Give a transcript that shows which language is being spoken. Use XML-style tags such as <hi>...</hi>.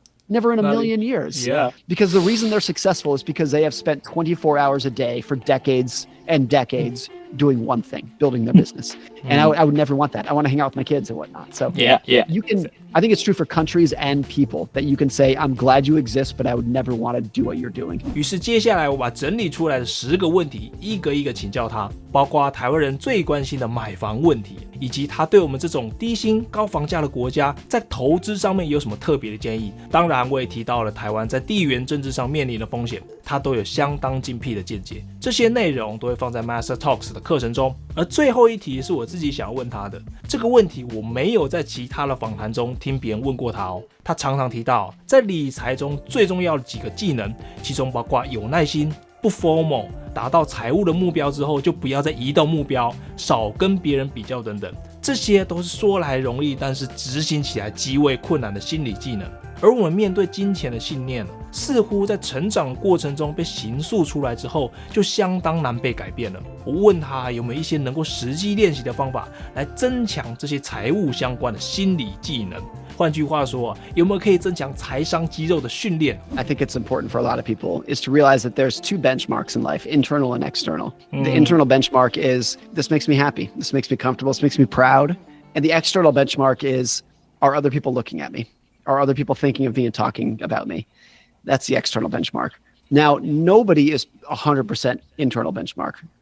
<en>Never in a million years. Yeah. Because the reason they're successful is because they have spent 24 hours a day for decades and decades doing one thing, building their business. And I would never want that. I want to hang out with my kids and whatnot. So you can, I think it's true for countries and people that you can say, I'm glad you exist, but I would never want to do what you're doing.</en> <zh>于是接下来我把整理出来的10个问题一个一个请教他，包括台湾人最关心的买房问题，以及他对我们这种低薪高房价的国家在投资上面有什么特别的建议。当然我也提到了台湾在地缘政治上面临的风险，他都有相当精辟的见解。这些内容都会放在 MasterTalks 的课程中。而最后一题是我自己想要问他的，这个问题我没有在其他的访谈中听别人问过他哦。他常常提到在理财中最重要的几个技能，其中包括有耐心、不 FOMO， 达到财务的目标之后就不要再移动目标，少跟别人比较等等，这些都是说来容易，但是执行起来极为困难的心理技能。而我们面对金钱的信念，似乎在成长过程中被形塑出来之后，就相当难被改变了。我问他有没有一些能够实际练习的方法，来增强这些财务相关的心理技能。换句话说，有没有可以增强财商肌肉的训练？</zh> <en>I think it's important for a lot of people is to realize that there's two benchmarks in life, internal and external. The internal benchmark is, this makes me happy, this makes me comfortable, this makes me proud. And the external benchmark is, are other people looking at me? Are other people thinking of me and talking about me? That's the external benchmark. Now, nobody is 100% internal benchmark.</en>